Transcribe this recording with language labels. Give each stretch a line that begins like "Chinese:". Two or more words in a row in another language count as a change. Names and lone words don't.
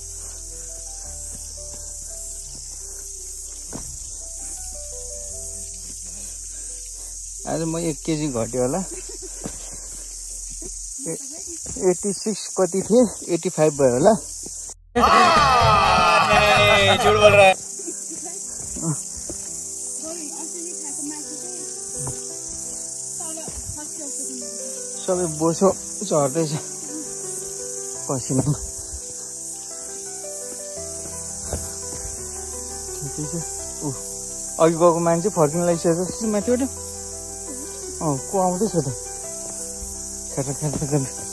Nepali: आज म 1 केजी घट्यो होला 86 कति थिए 85 भयो होला
Hindi: झूठ बोल रहा है
Nepali: सबै बोसो झर्दैछ पसिनामा। ठिकै छ। अघि गएको मान्छे फर्किन लागिसकेको छ माथिबाट। को आउँदैछ त खेटा खेटा खेटा।